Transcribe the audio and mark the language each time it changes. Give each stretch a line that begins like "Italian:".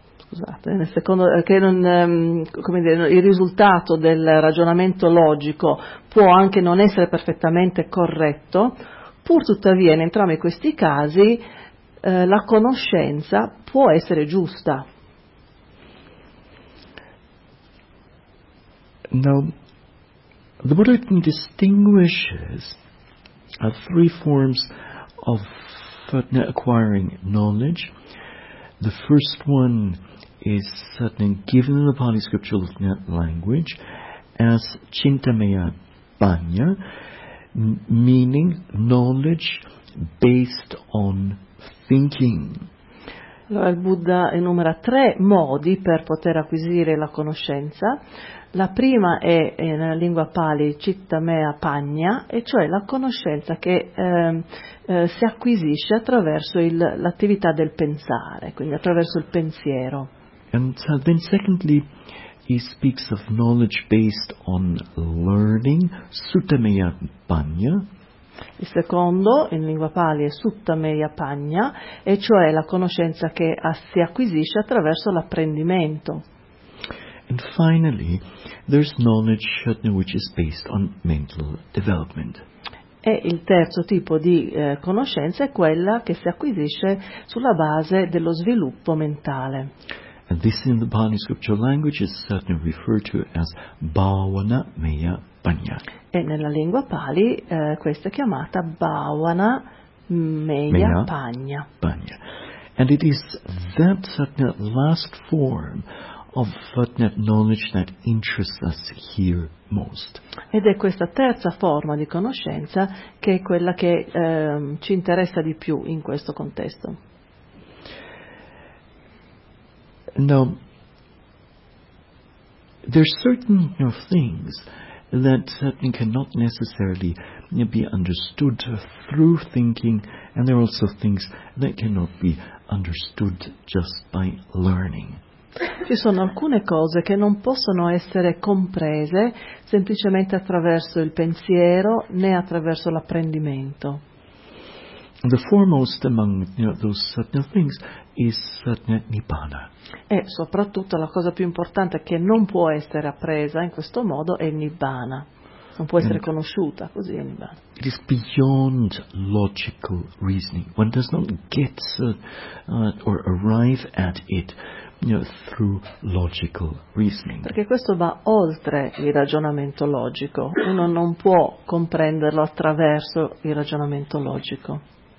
Italian: il risultato del ragionamento logico può anche non essere perfettamente corretto, pur tuttavia in entrambi questi casi la conoscenza può essere giusta.
English: Now, the Buddha distinguishes three forms of acquiring knowledge. The first one is certainly given in the Pali scriptural language as Chintamaya Banya, meaning knowledge based on thinking.
Italian: Allora, il Buddha enumera tre modi per poter acquisire la conoscenza. La prima è nella lingua Pali Chintamaya Banya, e cioè la conoscenza che si acquisisce attraverso l'attività del pensare, quindi attraverso il pensiero.
English: And then secondly, he speaks of knowledge based on learning, Suttameya Panya.
Italian: Il secondo, in lingua Pali, è Suttameya Panya, e cioè la conoscenza che si acquisisce attraverso l'apprendimento.
English: And finally, there's knowledge which is based on mental development.
Italian: E il terzo tipo di conoscenza è quella che si acquisisce sulla base dello sviluppo mentale.
English: And this in the Pali scriptural language is certainly referred to as Bhavana Maya Panya.
Italian: E nella lingua Pali questa è chiamata Bhavana Maya Panya.
Pali: Panya.
English: And it is that certain last form of that knowledge that interests us here most.
Italian: Ed è questa terza forma di conoscenza che è quella che ci interessa di più in questo contesto.
English: Now, there are certain things that certainly cannot necessarily be understood through thinking, and there are also things that cannot be understood just by learning.
Italian: Ci sono alcune cose che non possono essere comprese semplicemente attraverso il pensiero né attraverso l'apprendimento.
English: the foremost among, you know, those certain things is satya nibbana.
Italian: E soprattutto la cosa più importante che non può essere appresa in questo modo è nibbana. Non può essere conosciuta così, nibbana.
English: It is beyond logical reasoning. One does not get or arrive at it, you know, through logical reasoning.
Italian: Perché questo va oltre il ragionamento logico. Uno non può comprenderlo attraverso il ragionamento logico.